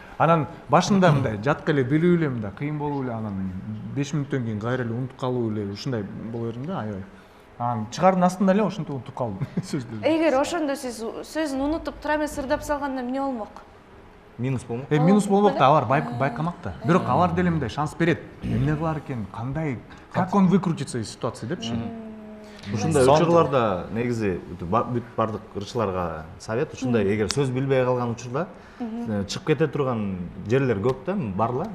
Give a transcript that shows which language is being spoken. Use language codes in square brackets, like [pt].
[ky] Анан башында мындай жатка эле билүү эле мындай кыйын болуп эле, анан 5 мүнөттөн кийин кайра эле унутуп калуу эле ушундай боло бердим да, аябай. Анан чыгардын астында эле ошентип унутуп калдым сөздөрдү. Эгер ошондо сиз сөзүн унутуп тура эмес ырдап салганда эмне болмок? Минус болмок. Минус болмок да, алар байкамак да. Бирок алар деле мындай шанс берет. Эмне кылар экен, кандай, [ru] как он выкрутится из ситуации [ky] депчи. Ушундай учурларда негизи бүт бардык ырчыларга совет, ушундай эгер сөз билбей калган учурда чыгып кете турган жерлер көп да, барла.